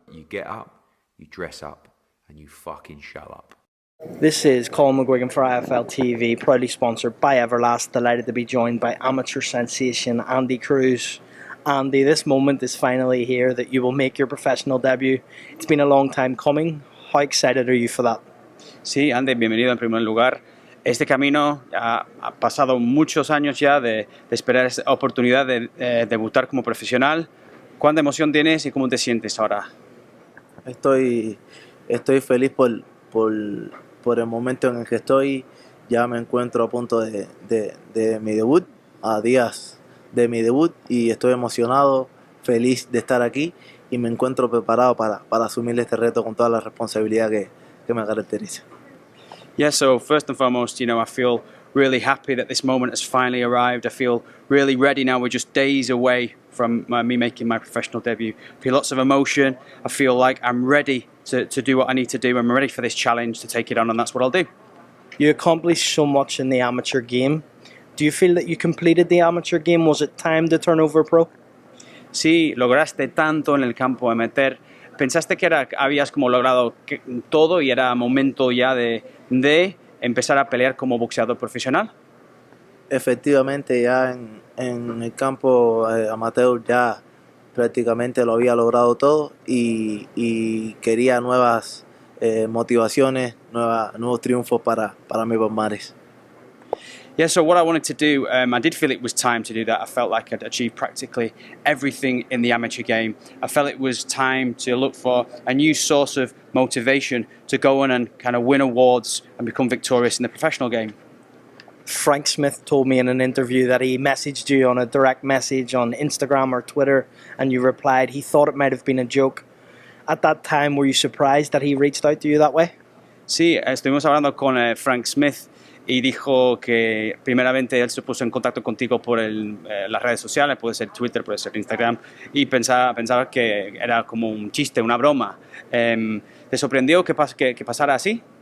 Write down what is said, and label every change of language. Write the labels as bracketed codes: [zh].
[en] you get up, you dress up, and you fucking show up. This is COLM McGuigan for IFL TV, proudly sponsored by Everlast. Delighted to be joined by amateur sensation Andy Cruz. Andy, this moment is finally here that you will make your professional debut. It's been a long time coming. How excited are you for that? [es] Sí, Andy, bienvenido en primer lugar. Este camino ha pasado muchos años ya de esperar esta oportunidad de debutar como profesional. ¿Cuánta emoción tienes y cómo te sientes ahora? Estoy feliz por el momento en el que estoy. Ya me encuentro a punto de mi debut, a días de mi debut, y estoy emocionado, feliz de estar aquí y me encuentro preparado para asumir este reto con toda la responsabilidad que me caracteriza. [en] Yeah, so first and foremost, I feel really happy that this moment has finally arrived. I feel really ready now. We're just days away from me making my professional debut. I feel lots of emotion. I feel like I'm ready to do what I need to do. I'm ready for this challenge to take it on, and that's what I'll do. You accomplished so much in the amateur game. Do you feel that you completed the amateur game? Was it time to turn over pro? [es] Sí, lograste tanto en el campo amateur. ¿Pensaste que habías como logrado todo y era momento ya de empezar a pelear como boxeador profesional? Efectivamente, ya en el campo amateur ya prácticamente lo había logrado todo y quería nuevas motivaciones, nuevos triunfos para mi palmarés. [en] Yeah, so what I wanted to do, I did feel it was time to do that. I felt like I'd achieved practically everything in the amateur game. I felt it was time to look for a new source of motivation to go on and kind of win awards and become victorious in the professional game. Frank Smith told me in an interview that he messaged you on a direct message on Instagram or Twitter and you replied he thought it might have been a joke. At that time, were you surprised that he reached out to you that way? [es] Sí, estuvimos hablando con Frank Smith y dijo que primeramente él se puso en contacto contigo por las redes sociales, puede ser Twitter, puede ser Instagram, y pensaba que era como un chiste, una broma. ¿Te sorprendió que pasara así?